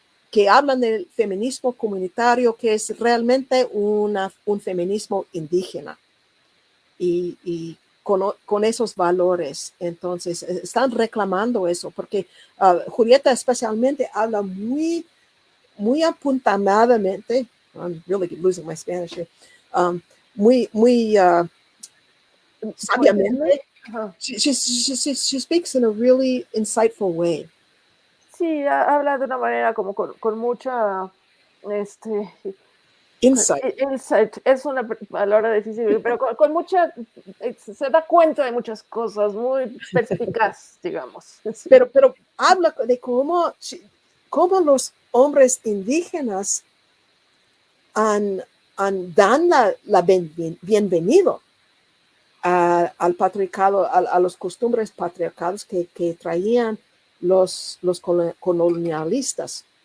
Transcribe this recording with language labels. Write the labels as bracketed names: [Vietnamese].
[Spanish] que hablan del feminismo comunitario, que es realmente un feminismo indígena y con esos valores. Entonces, están reclamando eso, porque Julieta especialmente habla muy apuntaladamente, [English] I'm really losing my Spanish here, [Spanish] muy sabiamente. [English] She speaks in a really insightful way. [Spanish] Sí, habla de una manera como con mucha, este, [English] Insight. [Spanish] insight, es una palabra difícil, pero con mucha, se da cuenta de muchas cosas, muy perspicaz, digamos. Sí. Pero habla de cómo los hombres indígenas dan la bienvenido al patriarcado, a los costumbres patriarcales que traían los colonialistas.